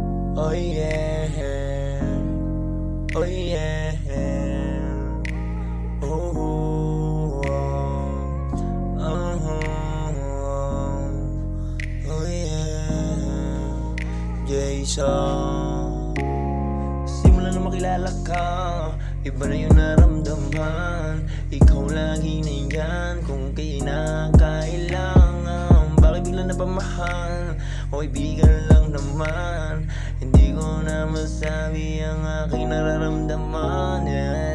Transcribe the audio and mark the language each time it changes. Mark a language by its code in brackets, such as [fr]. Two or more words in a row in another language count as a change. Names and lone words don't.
[en] Oh yeah, oh yeah, oh, oh yeah, Jason. [tl] Simula na makilala ka, iba na yung naramdaman. Ikaw lagi na yan kung kinakailangan. Bakit bigla na pamahal? O ibigan lang naman. Hindi ko na masabi ang aking nararamdaman, yeah.